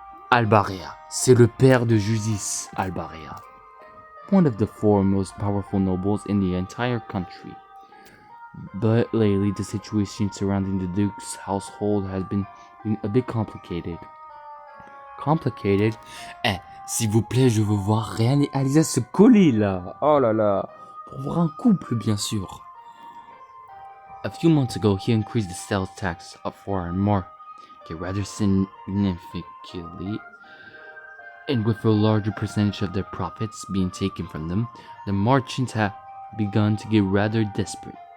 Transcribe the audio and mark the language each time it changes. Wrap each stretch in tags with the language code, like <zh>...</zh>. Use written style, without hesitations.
<fr>Albarea, c'est le père de Jusis Albarea,</fr> <en>one of the four most powerful nobles in the entire country. But lately, the situation surrounding the Duke's household has been a bit complicated. Complicated?</en> <fr>S'il vous plaît, je veux voir Ryan et Alisa se coller là. Oh là là. Pour voir un couple, bien sûr.</fr> <en>A few months ago, he increased the sales tax of foreign market rather significantly, and with a larger percentage of their profits being taken from them, the merchants have begun to get rather desperate.</en>